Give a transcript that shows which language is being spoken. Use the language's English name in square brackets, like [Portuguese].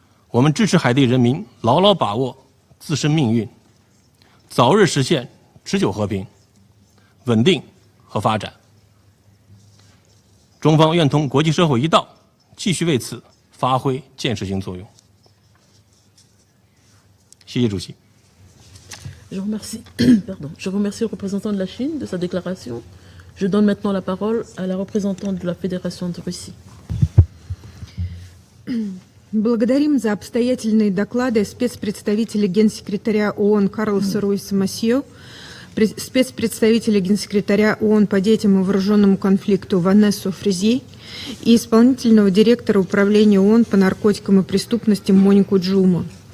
[Chinese] 我们支持海地人民牢牢把握自身命运，早日实现持久和平、稳定和发展。中方愿同国际社会一道，继续为此发挥建设性作用。谢谢主席。 [French] Je remercie le représentant de la Chine de sa déclaration. Je donne maintenant la parole à la représentante de la Fédération de Russie. [Russian] Благодарим за обстоятельные доклады спецпредставителя Генсекретаря ООН Карлоса Руиса Масье, спецпредставителя Генсекретаря ООН по детям и вооруженному конфликту Ванессу Фризье и исполнительного директора Управления ООН по наркотикам и преступностям Монику Джума.